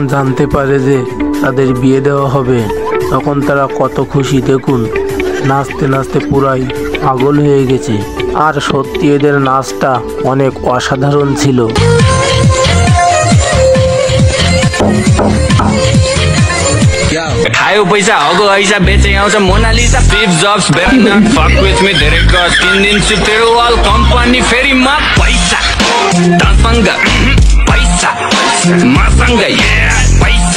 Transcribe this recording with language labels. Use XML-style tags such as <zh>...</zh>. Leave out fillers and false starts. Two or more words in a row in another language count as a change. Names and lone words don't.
<bn>জানতে পারে যে তাদের বিয়ে দেওয়া হবে, তখন তারা কত খুশি দেখুন। নাচতে নাচতে পুরাই পাগল হয়ে গেছে। আর সত্যি এদের নাচটা অনেক অসাধারণ ছিল।</bn> <ne>खायो पैसा हगो ऐसा बेचे आउँछ मोनालिसा स्टिभ जब्स</ne> <en>better not fuck with me</en> <ne>धेरै गज किनिदिन्छु तेरो वाल कम्पनी फेरि म पैसा डान्स पैसा Masanga, yeah, paisa.</ne>